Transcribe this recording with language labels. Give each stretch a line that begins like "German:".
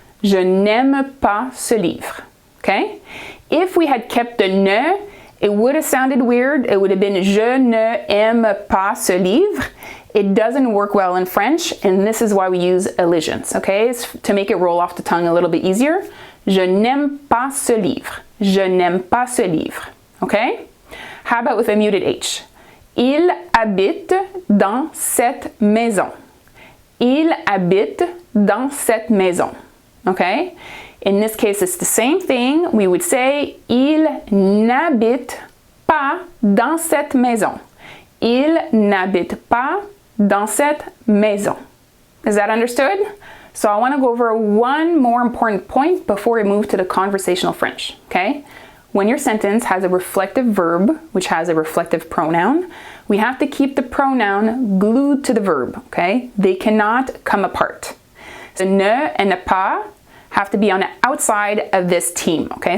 French: Je n'aime pas ce livre.
English: Okay? If we had kept the ne, it would have sounded weird. It would have been
French: je ne aime pas ce livre.
English: It doesn't work well in French, and this is why we use elisions, okay? It's to make it roll off the tongue a little bit easier.
French: Je n'aime pas ce livre. Je n'aime pas ce livre.
English: Okay? How about with a muted H?
French: Il habite dans cette maison. Il habite dans cette maison.
English: Okay? In this case, it's the same thing. We would say
French: il n'habite pas dans cette maison. Il n'habite pas dans cette maison.
English: Is that understood? So I want to go over one more important point before we move to the conversational French, okay? When your sentence has a reflective verb, which has a reflective pronoun, we have to keep the pronoun glued to the verb, okay? They cannot come apart. The ne and the pas have to be on the outside of this team, okay?